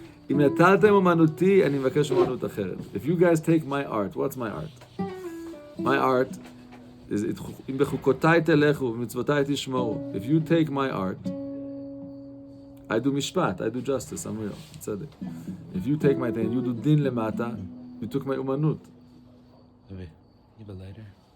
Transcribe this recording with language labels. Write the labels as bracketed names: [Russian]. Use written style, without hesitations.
[Hebrew] אם נטלתם אומנותי, אני מבקש אומנות אחרת. [English] If you guys take my art, what's my art? My art is [Hebrew] אם בחוקותיי תלכו ומצוותיי תשמרו. [English] If you take my art, I do משפט, I do justice, I'm real, צדק. If you take my thing, you do [Hebrew] דין למטה, [English] you took my אומנות. You have a lighter?